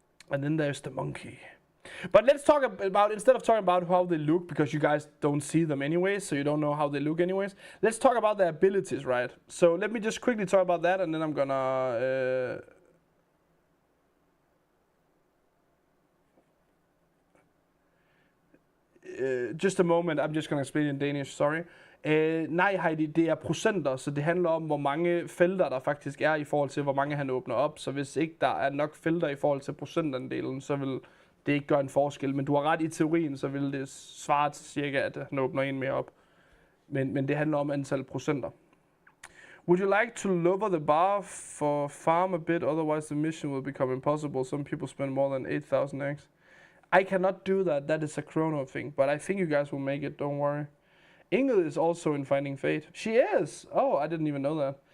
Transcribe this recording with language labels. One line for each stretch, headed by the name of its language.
English: And then there's the monkey. But let's talk about, instead of talking about how they look, because you guys don't see them anyways, so you don't know how they look anyways, let's talk about their abilities, right? So let me just quickly talk about that, and then I'm gonna... Just a moment, I'm just gonna explain in Danish, sorry.
Danish: Nej Heidi, det er procenter, så det handler om, hvor mange felter der faktisk er i forhold til, hvor mange han åbner op. Så hvis ikke der er nok felter i forhold til procentandelen, så vil det ikke gøre en forskel. Men du har ret i teorien, så vil det svare til cirka, at han åbner en mere op. Men det handler om antal procenter.
English: Would you like to lower the bar for farm a bit, otherwise the mission will become impossible. Some people spend more than 8,000 eggs. I cannot do that, that is a chrono thing, but I think you guys will make it, don't worry. Ingrid is also in Finding Fate. She is! Oh, I didn't even know that.